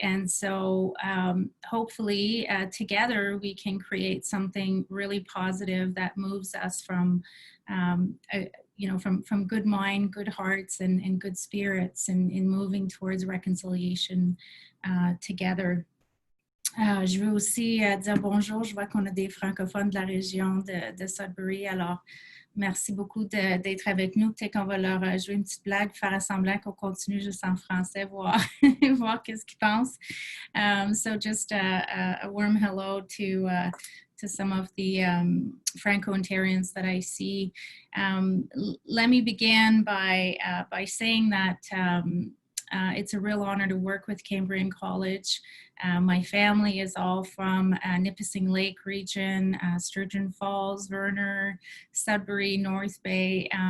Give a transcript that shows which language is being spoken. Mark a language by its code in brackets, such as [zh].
[en] And so hopefully together we can create something really positive that moves us from, you know, from good mind, good hearts, and good spirits in moving towards reconciliation together. [fr] Je veux aussi dire bonjour. Je vois qu'on a des francophones de la région de Sudbury. Alors, merci beaucoup d'être avec nous. Peut-être qu'on va leur jouer une petite blague, faire semblant qu'on continue juste en français, voir qu'est-ce qu'ils pensent. [en] So just a warm hello to some of the Franco-Ontarians that I see. Let me begin by saying that It's a real honor to work with Cambrian College. My family is all from Nipissing Lake region, Sturgeon Falls, Verner, Sudbury, North Bay.